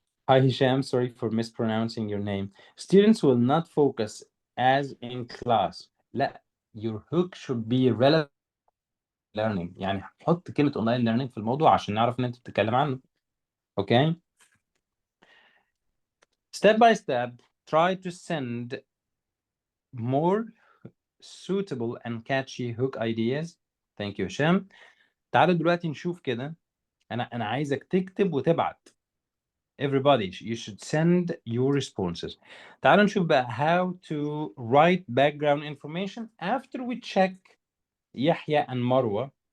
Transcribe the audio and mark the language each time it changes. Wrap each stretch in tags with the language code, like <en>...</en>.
<en>Hi Hisham, sorry for mispronouncing your name. Students will not focus as in class. لا, your hook should be relevant learning.</en> <ar>يعني حط كلمة online learning في الموضوع عشان نعرف ان انت بتتكلم عنه.</ar> <en>Okay. Step by step, try to send more suitable and catchy hook ideas. Thank you هشام.</en> <ar>تعالوا دلوقتي نشوف كده. أنا عايزك تكتب وتبعت.</ar> <en>Everybody, you should send your responses.</en> <ar>تعالوا نشوف بقى</ar> <en>how to write background information after we check Yahya and Marwa.</en>